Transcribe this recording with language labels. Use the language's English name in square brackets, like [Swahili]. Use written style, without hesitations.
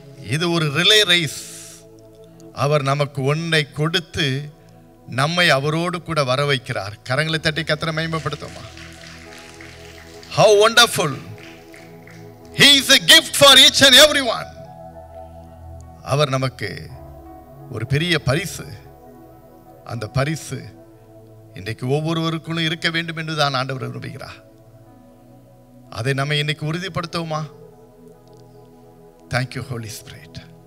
[Tamil] இது ஒரு relay race. அவர் நமக்கு ஒன்றை கொடுத்து நம்மை அவரோடு கூட வர வைக்கிறார். கரங்களை தட்டி கர்த்தரை மகிமைப்படுத்துமா. [English] How wonderful. He is a gift for each and everyone. [Tamil] அவர் நமக்கு ஒரு பெரிய பரிசு. அந்த பரிசு இன்றைக்கு ஒவ்வொருவருக்குள்ளும் இருக்க வேண்டும் என்று தான் ஆண்டவர் விரும்புகிறார். அதை நம்ம இன்னைக்கு உறுதிப்படுத்துவோமா? [English] Thank you Holy Spirit.